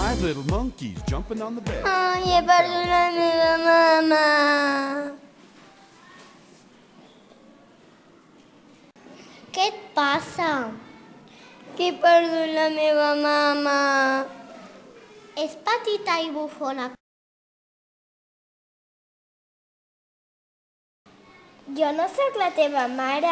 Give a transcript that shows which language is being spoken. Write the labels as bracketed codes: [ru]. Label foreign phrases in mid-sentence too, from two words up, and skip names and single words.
[en] little monkeys jumping on the bed. [ca] Ai, he perdut la meva mama. Què et passa? Que he perdut la meva mama. És petita i bufona. Jo no sóc la teva mare.